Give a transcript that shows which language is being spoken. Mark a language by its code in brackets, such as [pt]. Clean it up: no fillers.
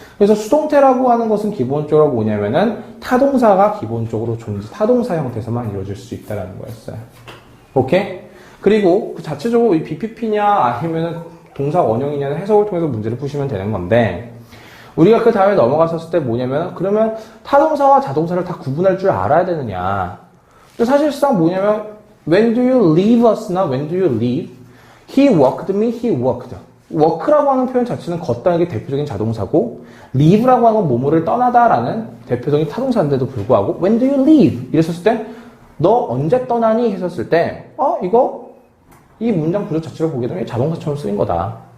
[ko] 그래서 수동태라고 하는 것은 기본적으로 뭐냐면은 타동사가 기본적으로 타동사 형태에서만 이루어질 수 있다는 거였어요. 오케이? 그리고 그 자체적으로 이 BPP냐 아니면은 동사 원형이냐는 해석을 통해서 문제를 푸시면 되는 건데, 우리가 그 다음에 넘어갔었을 때 뭐냐면, 그러면 타동사와 자동사를 다 구분할 줄 알아야 되느냐. 사실상 뭐냐면, [en] when do you leave us나 when do you leave? he walked me, he walked. [ko] walk라고 하는 표현 자체는 걷다는 게 대표적인 자동사고, leave라고 하는 건 뭐뭐를 떠나다라는 대표적인 타동사인데도 불구하고, [en] when do you leave? [ko] 이랬었을 때, 너 언제 떠나니? 했었을 때, 이 문장 구조 자체를 보게 되면 자동사처럼 쓰인 거다.